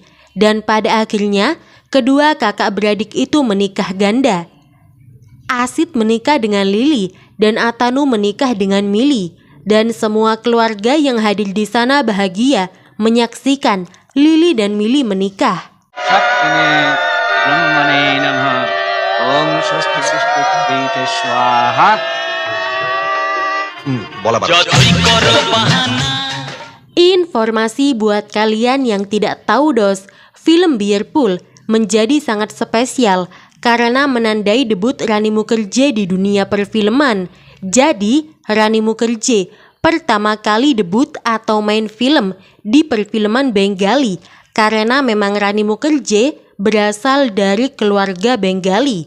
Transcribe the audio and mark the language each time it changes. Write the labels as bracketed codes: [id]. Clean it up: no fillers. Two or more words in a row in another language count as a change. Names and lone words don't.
[id] Dan pada akhirnya kedua kakak beradik itu menikah ganda. Asit menikah dengan Lili dan Atanu menikah dengan Mili, dan semua keluarga yang hadir di sana bahagia menyaksikan Lili dan Mili menikah. [sa] सत्ने ब्रह्मणे नमः ओम स्वस्ति स्वस्ति प्रीते स्वाहा बोला [id] Informasi buat kalian yang tidak tahu dos, film Bearpool menjadi sangat spesial karena menandai debut Rani Mukherjee di dunia perfilman. Jadi, Rani Mukherjee pertama kali debut atau main film di perfilman Bengali karena memang Rani Mukherjee berasal dari keluarga Bengali.